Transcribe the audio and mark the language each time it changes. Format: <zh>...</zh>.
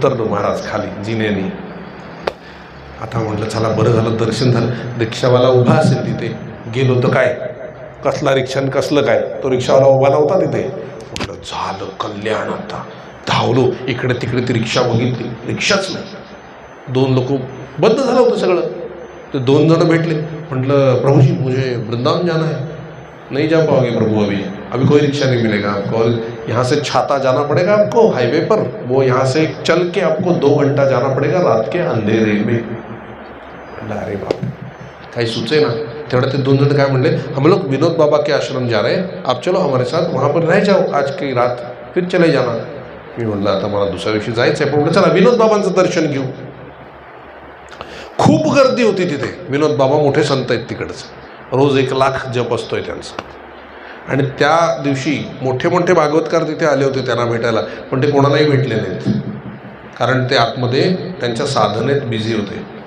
<mr>उतरलो महाराज खाली जिन्यानी. आता म्हटलं चला बरं झालं दर्शन झालं. रिक्षावाला उभा असेल तिथे. गेलो तर काय, कसला रिक्षा कसलं काय, तो रिक्षावाला उभा नव्हता तिथे. म्हटलं झालं कल्याण. आता धावलो इकडे तिकडे, ती रिक्षा बघितली, रिक्षाच नाही. 2 लोक, बंद झालं होतं सगळं. ते 2 जण भेटले.</mr> <hi>म्हटलं प्रभूजी मुझे वृंदावन जाना है. नहीं जा पाओगे प्रभु, अभी कोई रिक्शा नहीं मिलेगा आपको, और यहाँ से छाता जाना पड़ेगा आपको हाईवे पर, वो यहाँ से चल के आपको 2 घंटा जाना पड़ेगा रात के अंधेरे में.</hi> <mr>अरे बाप, काही सुचे ना. तेवढं ते 2 जण काय म्हणले,</mr> <hi>हम लोग विनोद बाबा के आश्रम जा रहे हैं, आप चलो हमारे साथ, वहाँ पर रह जाओ आज की रात, फिर चले जाना.</hi> <mr>मी म्हणलं आता मला दुसऱ्या दिवशी जायचं आहे, पण म्हटलं चला विनोद बाबांचं दर्शन घेऊ. खूप गर्दी होती तिथे. विनोद बाबा मोठे संत आहेत तिकडचं, रोज 1 लाख जप असतोय त्यांचा. आणि त्या दिवशी मोठे मोठे भागवतकार तिथे आले होते त्यांना भेटायला, पण ते कोणालाही भेटले नाहीत, कारण ते आतमध्ये त्यांच्या साधनेत बिझी होते.</mr>